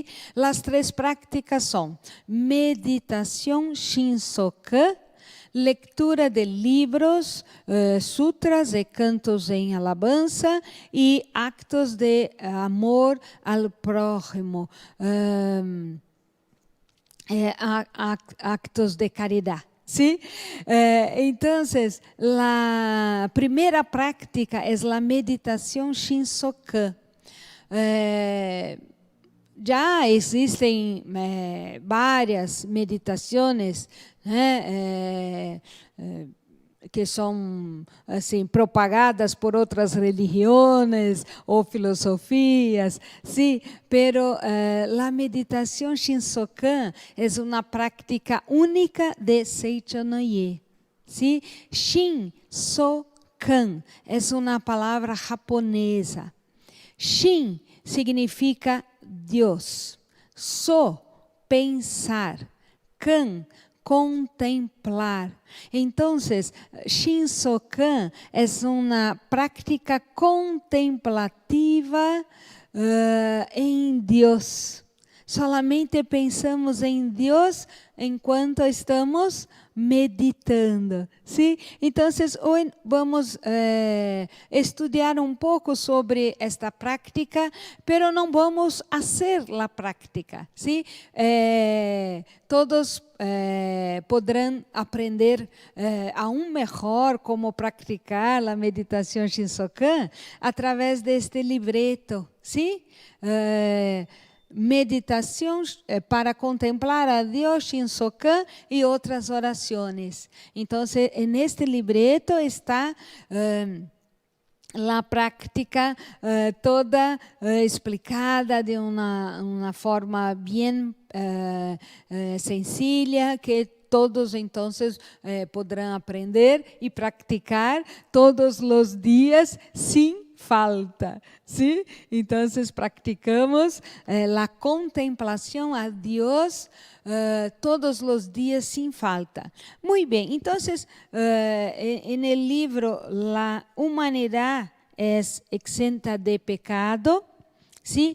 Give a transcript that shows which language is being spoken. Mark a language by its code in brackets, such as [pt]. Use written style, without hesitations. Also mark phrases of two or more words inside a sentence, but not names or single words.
[es] Las 3 prácticas son meditación Shinsoku, lectura de libros, sutras [pt] e cantos em [es] alabanza e actos de amor al prójimo, actos de caridad. ¿Sí? Entonces, la primera práctica es la meditación Shinsoku. [pt] Já existem várias meditações, né, que são assim propagadas por outras religiões ou filosofias, [es] sí, pero la meditación Shinsoku es una práctica única de Seicho Noye, sí. Shinsoku es una palabra japonesa. Shin significa Dios, so, pensar, kan, contemplar. Entonces, Shinsoku es una práctica contemplativa [pt] em Deus. [es] Solamente pensamos [pt] em Deus enquanto estamos meditando, [es] ¿sí? Entonces, hoy vamos estudiar un poco sobre esta práctica, pero no vamos a hacer la práctica, ¿sí? Todos podrán aprender aún mejor cómo practicar la meditación Shinsoku a través de este libreto, ¿sí? [pt] Meditação para contemplar a Deus, Shinsoku e outras orações. Então, neste libreto está a prática toda explicada de uma forma bem sencilla, que todos então poderão aprender e praticar todos os dias sem falta, ¿sí? [es] Entonces practicamos la contemplación a Dios todos los días sin falta. Muy bien, entonces en el libro La humanidad es exenta de pecado, ¿sí?